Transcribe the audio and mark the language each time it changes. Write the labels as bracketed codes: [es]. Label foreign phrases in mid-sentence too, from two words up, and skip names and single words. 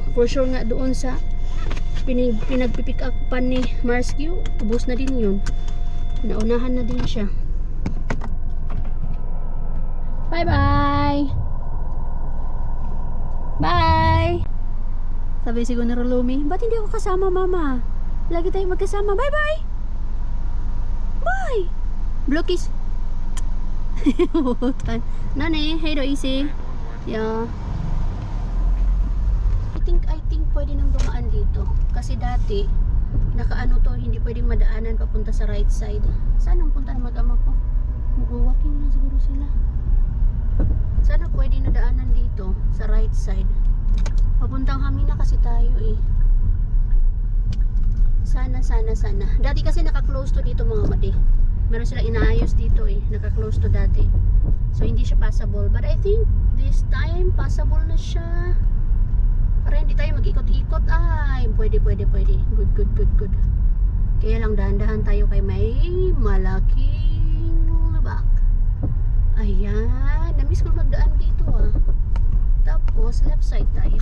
[en] For sure [tl] nga doon sa pinagpipick up pa ni Marsky, ubos na din yun. Naunahan na din siya. Bye-bye! [en] Bye! [tl] Sabi siguro ni Lomi, ba't hindi ako kasama, mama? Lagi tayo magkasama. [en] Bye-bye! Bye! Blokis! Nani, hey do easy. [tl] Yeah. [en] I think [tl] pwede nang dumaan dito. Kasi dati, nakaano to, hindi pwedeng madaanan papunta sa [en] right side. [tl] Saan ang punta na mag-ama ko? Mag-walking na siguro sila. Sana pwede na daanan dito sa [en] right side. [tl] Papuntang Hamina kasi tayo eh. Sana. Dati kasi naka-close to dito mga mati. Meron sila inaayos dito eh. Naka-close to dati. So hindi siya passable. [en] But I think this time passable [tl] na siya. Para hindi tayo mag-ikot-ikot. Ay, pwede. Good. Kaya lang dahan-dahan tayo kay may malaking lubak. Ayan. Namiss ko magdaan dito ah. Tapos, [en] left side [tl] tayo.